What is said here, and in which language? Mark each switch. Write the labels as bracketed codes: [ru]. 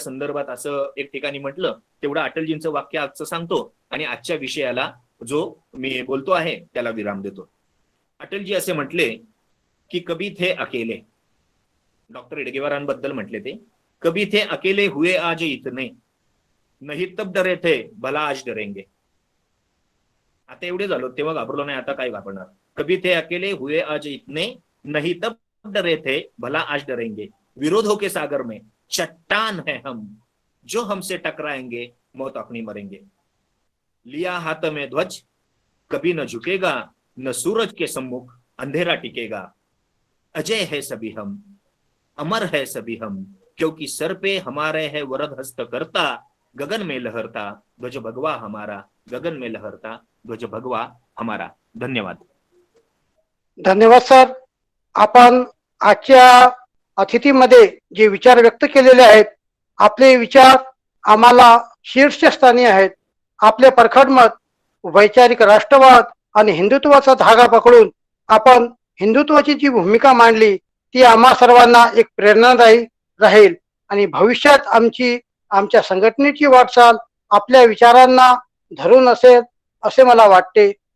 [mr] संदर्भात असं एक ठिकाणी म्हटलं, तेवढं अटलजींचं वाक्य आजचं सांगतो आणि आजच्या विषयाला जो मी बोलतो आहे त्याला विराम देतो. अटलजी असे म्हटले की [hi] कभी थे अकेले, [mr] डॉक्टर हेडगेवारांबद्दल म्हटले ते, [hi] कभी थे अकेले हुए आज इतने, नहीं तब डरे थे भला आज डरेंगे. [mr] आता एवढे झालो तेव्हा घाबरलो नाही, आता काय घाबरणार. [hi] कभी थे अकेले हुए आज इतने, नहीं तब डरे थे भला आज डरेंगे, विरोधों के सागर में चट्टान है हम, जो हमसे टकराएंगे मौत अपनी मरेंगे. लिया हाथ में ध्वज कभी न झुकेगा, न सूरज के सम्मुख अंधेरा टिकेगा. अजय है सभी हम, अमर है सभी हम, क्योंकि सर पे हमारे है वरद हस्त करता, गगन में लहरता ध्वज भगवा हमारा, गगन में लहरता ध्वज भगवा हमारा. [mr] धन्यवाद. धन्यवाद सर. आपण आजच्या अतिथीमध्ये जे विचार व्यक्त केलेले आहेत, आपले विचार आम्हाला शीर्षस्थानी आहेत. आपले परखड मत वैचारिक राष्ट्रवाद आणि हिंदुत्वाचा धागा पकडून आपण हिंदुत्वाची जी भूमिका मांडली ती आम्हा सर्वांना एक प्रेरणादायी राहील आणि भविष्यात आमच्या संघटनेची वाटचाल आपल्या विचारांना धरून असेल असे मला वाटते.